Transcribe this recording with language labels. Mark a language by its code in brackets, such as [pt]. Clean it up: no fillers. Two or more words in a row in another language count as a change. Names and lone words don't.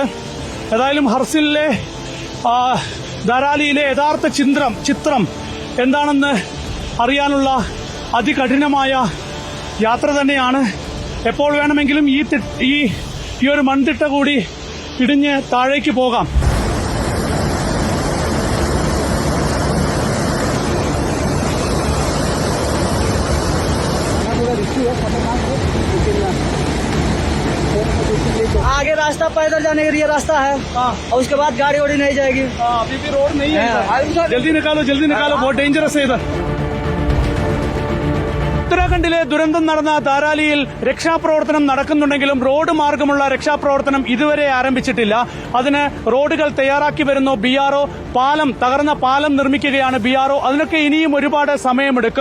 [ml] ഏതായാലും ഹർസിലെ ദരാലിയിലെ യഥാർത്ഥ ചിത്രം എന്താണെന്ന് അറിയാനുള്ള അതികഠിനമായ യാത്ര തന്നെയാണ്. എപ്പോൾ വേണമെങ്കിലും ഈ ഒരു മൺതിട്ട കൂടി ഇടിഞ്ഞ് താഴേക്ക് പോകാം. [hi] आगे रास्ता पैदल जाने के लिए रास्ता है और उसके बाद गाड़ी वाड़ी नहीं जाएगी। अभी भी रोड नहीं है। जल्दी निकालो बहुत डेंजरस है इधर। [ml] ഉത്തരാഖണ്ഡിലെ ദുരന്തം നടന്ന ദാരാലിയിൽ രക്ഷാപ്രവർത്തനം നടക്കുന്നുണ്ടെങ്കിലും റോഡ് മാർഗമുള്ള രക്ഷാപ്രവർത്തനം ഇതുവരെ ആരംഭിച്ചിട്ടില്ല. അതിന് റോഡുകൾ തയ്യാറാക്കി വരുന്നു BRO. തകർന്ന പാലം നിർമ്മിക്കുകയാണ് BRO. അതിനൊക്കെ ഇനിയും ഒരുപാട് സമയമെടുക്കും.